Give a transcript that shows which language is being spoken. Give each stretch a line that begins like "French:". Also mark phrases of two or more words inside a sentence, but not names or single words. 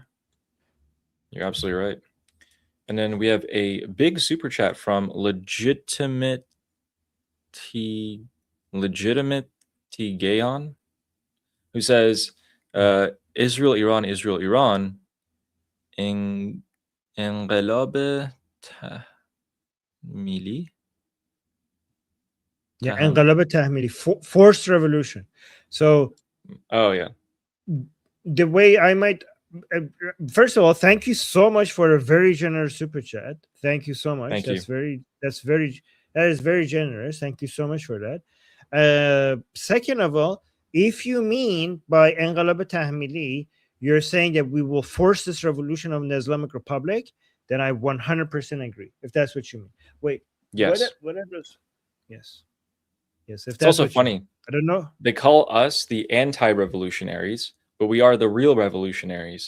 English: You're absolutely right. And then we have a big super chat from Legitimate Gaon, who says, Israel, Iran,
Persian: انقلاب تحمیلی. Yeah, انقلاب تحمیلی,
English: forced revolution. So Oh, yeah. the way I might, first of all, thank you so much for a very generous super chat. Thank you so much. Thank you. That is very generous. Thank you so much for that. Second of all, if you mean by
Persian: انقلاب تحمیلی,
English: you're saying that we will force this revolution of the Islamic Republic, then I 100% agree. If that's what you mean. Wait. Yes. What are those? Yes. Yes. If It's that's also what you mean. funny. I don't know. They call us the anti-revolutionaries, but we are the real revolutionaries.